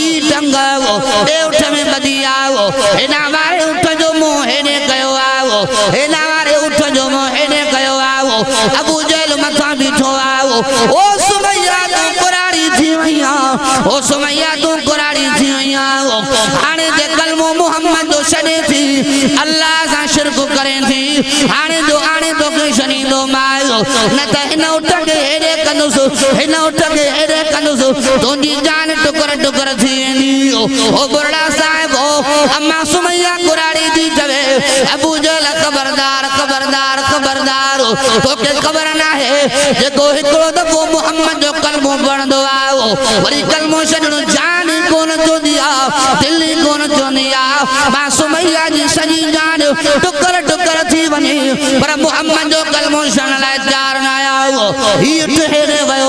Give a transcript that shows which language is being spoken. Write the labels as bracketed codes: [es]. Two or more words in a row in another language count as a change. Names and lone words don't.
[sd] टंग ॿिए उठ में ॿधी आओ हिन वारे उठ जो मुंहुं हेॾे कयो आओ हिन वारे उठ जो मुंहुं हेॾे कयो आओ अबू जहल मथां बीठो आओ ओ सुमैया तू कुराड़ी थी वैया ओ सुमैया तू कुराड़ी थी वैया हाणे जे कलमो मोहम्मद जो छॾे थी अल्लाह सां शिरक करे थी हाणे तो के शनी दो मायो न त हिन उठ के हेड़े कंदुसि हिन उठ के हेड़े कंदुसि तुंहिंजी जान टुकर टुकर थी वेंदी ओ बुरड़ा साहिब ओ अम्मा सुमैया कुराड़ी थी चवे अबू जहल खबरदार खबरदार खबरदार तोखे ख़बर न आहे जेको हिकिड़ो दफ़ो मोहम्मद जो कलमो पढ़ंदो आहे वरी कलमो छॾणो जान कोन चवंदी आहे दिल कोन चवंदी आहे मां सुमैया जी सॼी जान टुकर टुकर थी वञे पर मोहम्मद जो कलमो छॾण लाइ तयार न आयो हीअ ठहिरे